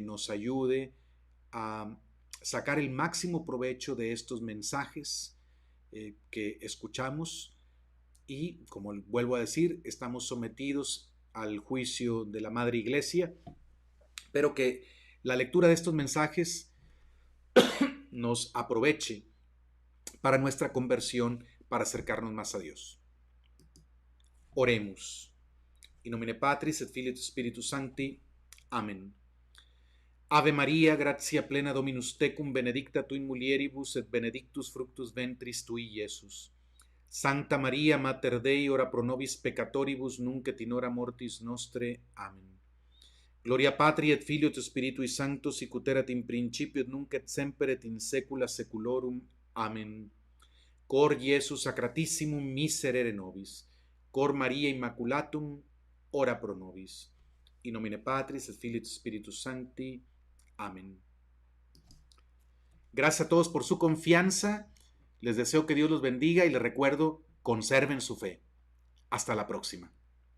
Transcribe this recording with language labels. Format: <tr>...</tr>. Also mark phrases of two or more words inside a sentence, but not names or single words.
<es>nos ayude a sacar el máximo provecho de estos mensajes que escuchamos y, como vuelvo a decir, estamos sometidos al juicio de la Madre Iglesia, pero que la lectura de estos mensajes nos aproveche para nuestra conversión, para acercarnos más a Dios. Oremos.</es> <la>In nomine Patris et Filii et Spiritus Sancti. Amen. Ave Maria, gratia plena Dominus tecum, benedicta tu in mulieribus et benedictus fructus ventris tui, Iesus. Santa Maria, Mater Dei, ora pro nobis peccatoribus, nunc et in hora mortis nostre. Amen. Gloria Patri et Filio et Spiritui Sancto, sic ut erat in principio et nunc et semper et in saecula saeculorum. Amen. Cor Iesu sacratissimum miserere nobis. Cor Maria Immaculatum, ora pro nobis. In nomine Patris et Filii et Spiritus Sancti. Amén.</la> <es>Gracias a todos por su confianza. Les deseo que Dios los bendiga y les recuerdo, conserven su fe. Hasta la próxima.</es>